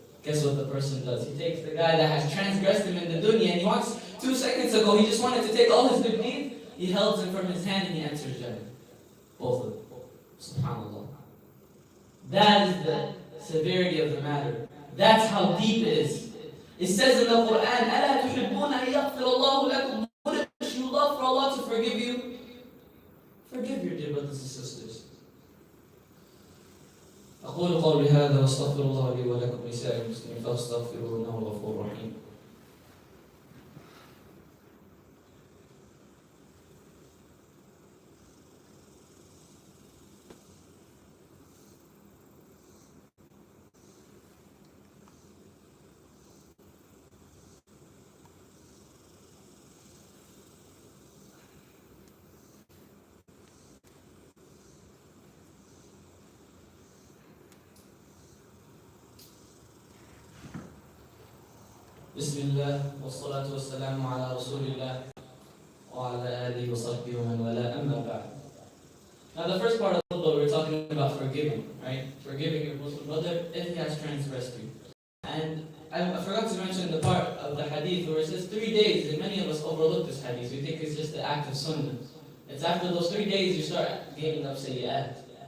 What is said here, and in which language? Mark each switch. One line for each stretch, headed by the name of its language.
English: Guess what the person does? He takes the guy that has transgressed him in the dunya, and he wants, 2 seconds ago, he just wanted to take all his good deeds. He held him from his hand and he enters Jannah. Both of them. SubhanAllah. That is the severity of the matter. That's how deep it is. It says in the Quran,
Arabic: أَلَا تُحِبُّونَ أَن يَغْفِرَ اللَّهُ لَكُمْ.
English: Wouldn't you love for Allah to forgive you? Forgive your dear brothers and sisters.
Arabic: أقول قولي هذا واستغفر الله لي ولكم ولسائر المسلمين فاستغفروه إنه الغفور الرحيم. بسم الله والصلاة والسلام على رسول الله وعلى آله وصحبه ومن والاه أما بعد.
English: Now the first part of the khutbah, we're talking about forgiving, right? Forgiving your Muslim brother if he has transgressed you. And I forgot to mention the part of the hadith where it says 3 days, and many of us overlook this hadith. We think it's just the act of sunnah. It's after those 3 days you start gaining up sayyat.